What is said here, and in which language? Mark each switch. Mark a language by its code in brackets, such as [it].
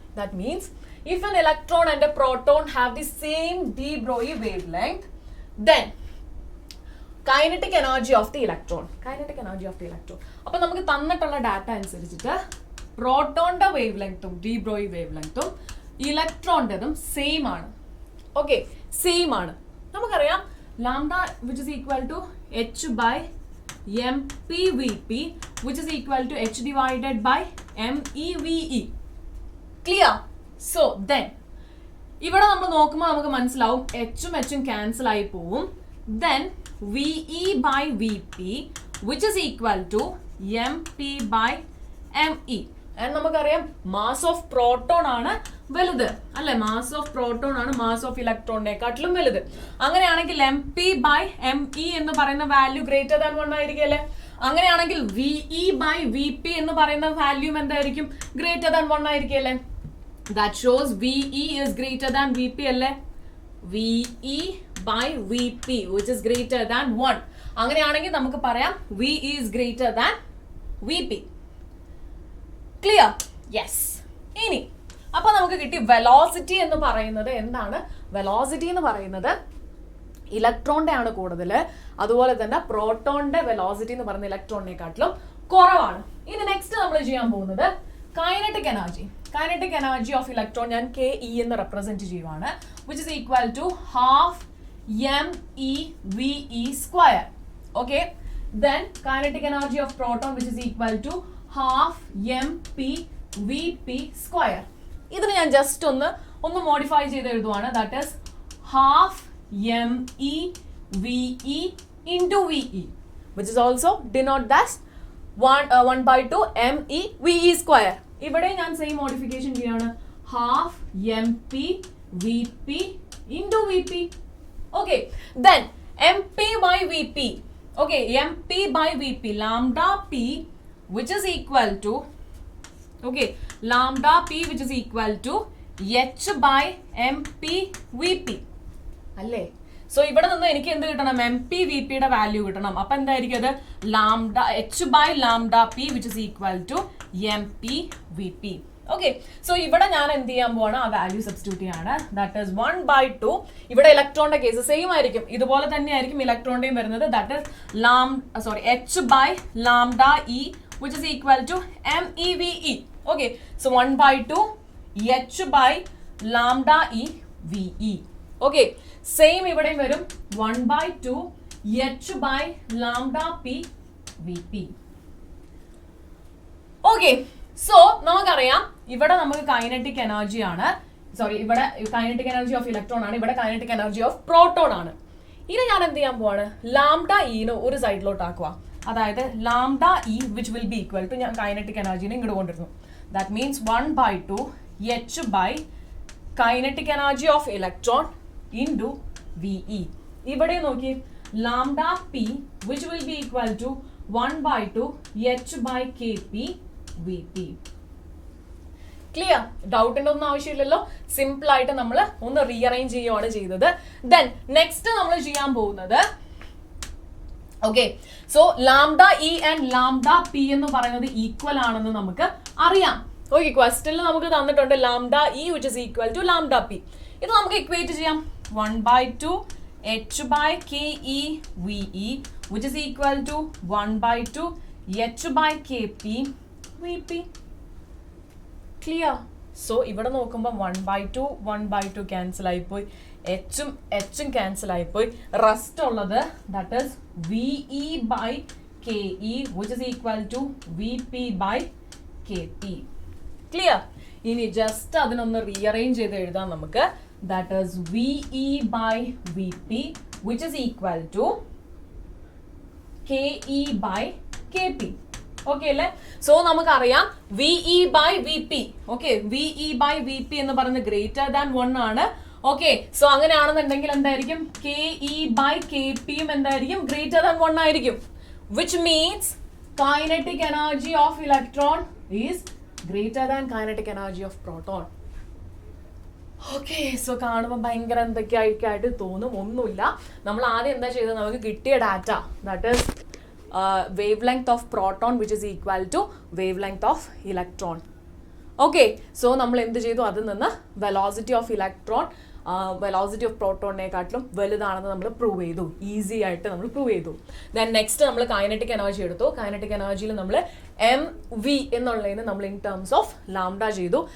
[en] That means if an electron and a proton have the same de Broglie wavelength, then kinetic energy of the electron. [ml] Kinetic energy of the electron. അപ്പോൾ നമുക്ക് തന്നിട്ടുള്ള data അനുസരിച്ചിട്ട് പ്രോട്ടോണിന്റെ wave ലെങ്ത്തും D Broglie wave ലെങ്ത്തും ഇലക്ട്രോണിൻ്റെതും same ആണ്. Okay, same ആണ്. നമുക്കറിയാം [en] Lambda which is equal to h by mpvp which is equal to h divided by meve. Clear? [ml] So then ഇവിടെ നമ്മൾ നോക്കുമ്പോൾ നമുക്ക് മനസ്സിലാവും എച്ചും എച്ചും ക്യാൻസൽ ആയി പോവും. [en] Then ve by vp which is equal to mp by me. [ml] നമുക്കറിയാം mass of proton ആണ് വലുത് അല്ലെ? മാസ് ഓഫ് പ്രോട്ടോൺ ആണ് മാസ് ഓഫ് ഇലക്ട്രോണിനെക്കാട്ടിലും വലുത്. അങ്ങനെയാണെങ്കിൽ M P by M E എന്ന് പറയുന്ന വാല്യൂ ഗ്രേറ്റർ ദാൻ 1 ആയിരിക്കും അല്ലെ? അങ്ങനെയാണെങ്കിൽ വിഇ ബൈ വി പി എന്ന് പറയുന്ന വാല്യൂ എന്തായിരിക്കും? ഗ്രേറ്റർ ദാൻ 1 ആയിരിക്കും അല്ലെ? [en] that shows V E is greater than V P [ml] അല്ലെ? [en] V E by V P which is greater than 1. [ml] അങ്ങനെയാണെങ്കിൽ നമുക്ക് പറയാം [en] V is greater than V P. Clear? Yes. [ml] ഇനി അപ്പൊ നമുക്ക് കിട്ടി വെലോസിറ്റി എന്ന് പറയുന്നത് എന്താണ്? വെലോസിറ്റി എന്ന് പറയുന്നത് ഇലക്ട്രോണിന്റെ ആണ് കൂടുതൽ. അതുപോലെ തന്നെ പ്രോട്ടോണിന്റെ വെലോസിറ്റി എന്ന് പറയുന്നത് ഇലക്ട്രോണിനെക്കാട്ടിലും കുറവാണ്. ഇനി നെക്സ്റ്റ് നമ്മൾ ചെയ്യാൻ പോകുന്നത് kinetic energy. Kinetic energy of electron ഞാൻ കെ ഇ എന്ന് റെപ്രസെന്റ് ചെയ്യുവാണ്. [en] Which is equal to half MEVE square. Okay, then kinetic energy of proton which is equal to half MPVP square. [ml] ഇതിന് ഞാൻ ജസ്റ്റ് ഒന്ന് modify ചെയ്ത് എഴുതുവാണ്. [en] That is half MEVE into VE which is also denote that 1/2 MEVE square. [ml] ഇവിടെ ഞാൻ same modification ചെയ്യാണ്. [en] half MPVP into VP. Okay, then MP by VP. Okay, MP by VP, lambda P which is equal to, okay, lambda P which is equal to H by MP VP. [ml] അല്ലേ? So ഇവിടെ നിന്ന് എനിക്ക് എന്ത് കിട്ടണം? MP VP യുടെ value കിട്ടണം. അപ്പൊ എന്തായിരിക്കും അത്? [en] Lambda H by lambda P which is equal to MP VP. [ml] Okay, so ഇവിടെ ഞാൻ എന്ത് ചെയ്യാൻ പോവാണ്? ആ വാല്യൂ സബ്സ്റ്റിറ്റ്യൂട്ട് ചെയ്യാണ്. [en] That is 1/2. [ml] ഇവിടെ ഇലക്ട്രോണിന്റെ കേസ് സെയിം ആയിരിക്കും. ഇതുപോലെ തന്നെ ആയിരിക്കും ഇലക്ട്രോണിന്റെയും വരുന്നത്. [en] That is H by lambda E which is equal to MEVE. Okay, so 1/2 H by lambda E VE. Okay, [ml] same ഇവിടെയും വരും [en] 1/2 H by lambda P VP. [ml] Okay, so നമുക്കറിയാം ഇവിടെ നമുക്ക് കൈനറ്റിക് എനർജി ആണ്, ഇവിടെ കൈനറ്റിക് എനർജി ഓഫ് ഇലക്ട്രോൺ ആണ്, ഇവിടെ kinetic energy of proton ആണ്. ഇനി ഞാൻ എന്ത് ചെയ്യാൻ പോവാണ്? ലാംഡ ഇന് ഒരു സൈഡിലോട്ട് ആക്കുക. അതായത് [en] lambda E which will be equal to, [ml] ഞാൻ കൈനറ്റിക് എനർജിനെ ഇങ്ങോട്ട് കൊണ്ടിരുന്നു. [en] That means 1/2 H by kinetic energy of electron into VE. [ml] ഇവിടെ നോക്കി, [en] Lambda P which will be equal to 1/2 H by KP VP. Clear? [ml] ഡൗട്ടിന്റെ ഒന്നും ആവശ്യമില്ലല്ലോ. സിമ്പിൾ ആയിട്ട് നമ്മൾ ഒന്ന് റീഅറേഞ്ച് ചെയ്യുകയാണ് ചെയ്തത്. ദെൻ നെക്സ്റ്റ് നമ്മൾ ചെയ്യാൻ പോകുന്നത്, okay, so lambda E and lambda P എന്ന് പറയുന്നത് ഈക്വൽ ആണെന്ന് നമുക്ക് അറിയാം. ഓക്കെ, ക്വസ്റ്റനിൽ നമുക്ക് തന്നിട്ടുണ്ട് [en] Lambda E which is equal to lambda P. [ml] ഇത് നമുക്ക് ഇക്വേറ്റ് ചെയ്യാം. 1/2 [en] h by ke ve which is equal to 1 by 2 h by kp vp. Clear? [ml] So ഇവിടെ നോക്കുമ്പോൾ 1 by 2 ക്യാൻസൽ ആയിപ്പോയി, എച്ചും ക്യാൻസൽ ആയിപ്പോയി. റെസ്റ്റ് ഉള്ളത് [en] That is VE by KE which is equal to VP by KP. Clear? [ml] ഇനി just അതിനൊന്ന് rearrange ചെയ്ത് എഴുതാം നമുക്ക്. [en] That is VE by VP which is equal to KE by KP. [ml] Okay അല്ലേ? [en] so [ml] നമുക്കറിയാം [en] VE by VP. [ml] Okay, VE by VP എന്ന് പറയുന്നത് greater than 1 ആണ്. ഓക്കെ, സോ അങ്ങനെയാണെന്നുണ്ടെങ്കിൽ എന്തായിരിക്കും? KE by KP എന്തായിരിക്കും? ഗ്രേറ്റർ ദാൻ 1 ആയിരിക്കും. [en] Which means kinetic energy of electron is greater than kinetic energy of proton. [ml] Okay, so കാണുമ്പോൾ ഭയങ്കര എന്തൊക്കെയായിട്ട് തോന്നും. ഒന്നുമില്ല, നമ്മൾ ആദ്യം എന്താ ചെയ്തത്? നമുക്ക് കിട്ടിയ data [en] That is wavelength of proton which is equal to wavelength of electron. [ml] Okay, so നമ്മൾ എന്ത് ചെയ്തു? അതിൽ നിന്ന് velocity of electron velocity of പ്രോട്ടോണിനെക്കാട്ടിലും വലുതാണെന്ന് നമ്മൾ പ്രൂവ് ചെയ്തു. ഈസി ആയിട്ട് നമ്മൾ പ്രൂവ് ചെയ്തു. ദെൻ നെക്സ്റ്റ് നമ്മൾ കൈനറ്റിക് എനർജി എടുത്തു. കൈനറ്റിക് എനർജിയിൽ നമ്മൾ MV എന്നുള്ളതിന് നമ്മൾ ഇൻ ടേംസ് ഓഫ് ലാംഡ ചെയ്തു.